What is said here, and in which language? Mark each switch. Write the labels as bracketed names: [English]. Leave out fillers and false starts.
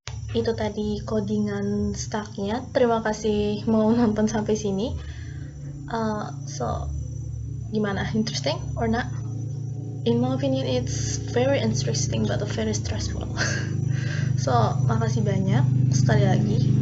[Indonesian] Itu tadi codingan stacknya. Terima kasih mau nonton sampai sini. [English] So, [Indonesian] gimana? [English] Interesting or not? In my opinion, it's very interesting but very stressful. [Indonesian] So, makasih banyak sekali lagi.